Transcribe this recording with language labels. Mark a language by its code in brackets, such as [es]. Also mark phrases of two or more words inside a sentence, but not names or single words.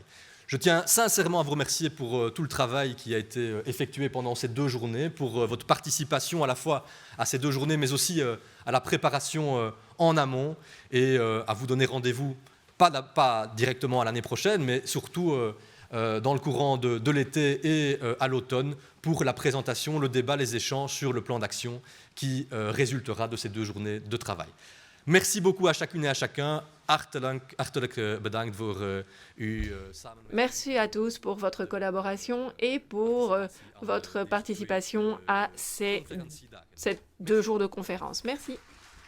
[fr] Je tiens sincèrement à vous remercier pour tout le travail qui a été effectué pendant ces 2 journées, pour votre participation à la fois à ces 2 journées, mais aussi à la préparation en amont, et à vous donner rendez-vous, pas directement à l'année prochaine, mais surtout dans le courant de l'été et à l'automne pour la présentation, le débat, les échanges sur le plan d'action qui résultera de ces 2 journées de travail. Merci beaucoup à chacune et à chacun. [nl] Hartelijk bedankt voor uw samenwerking. [fr] Merci à tous pour votre collaboration et pour votre participation à ces 2 jours de conférence. Merci.